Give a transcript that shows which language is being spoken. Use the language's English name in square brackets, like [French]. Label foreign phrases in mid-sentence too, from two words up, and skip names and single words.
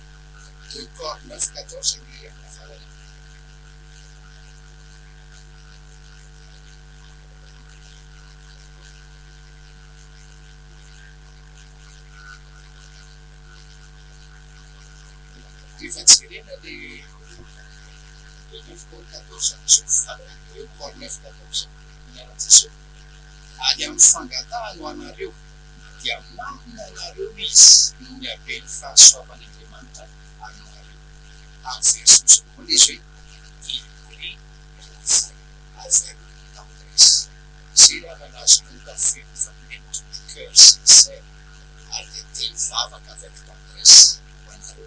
[French] 2 Corinthiens 9, 14, Evangelina de [Malagasy] 9:14 miara-Jesosy ary amin'ny fangatahany ho anareo dia manana anareo izy no miabe ny fahasoavan'Andriamanitra aminareo. Amin'ny verset misy izy hoe [French] il prie avec tendresse. C'est la relation qu'a fait avec tout cœur sincère [Malagasy] ary dia te hivavaka [French] avec tendresse [Malagasy] ho anareo.